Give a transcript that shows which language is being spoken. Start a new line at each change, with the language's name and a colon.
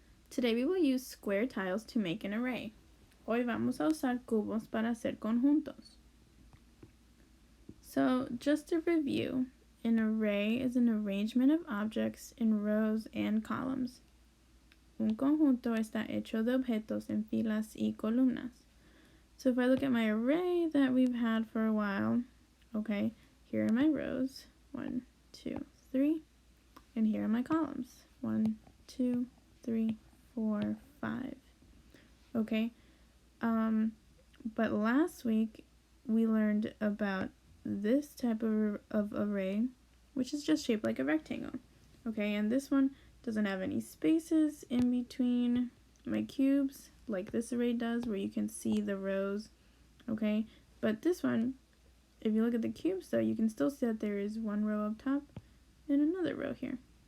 English: Today we will use square tiles to make an array.
Spanish: Hoy vamos a usar cubos para hacer conjuntos.
English: So, just to review, an array is an arrangement of objects in rows and columns.
Spanish: Un conjunto está hecho de objetos en filas y columnas.
English: So if I look at my array that we've had for a while, okay, here are my rows, 1, 2, 3, and here are my columns, 1, 2, 3, 4, 5, okay, but last week we learned about this type of array, which is just shaped like a rectangle, okay, and this one doesn't have any spaces in between my cubes like this array does, where you can see the rows, okay, but this one, if you look at the cubes though, you can still see that there is one row up top and another row here,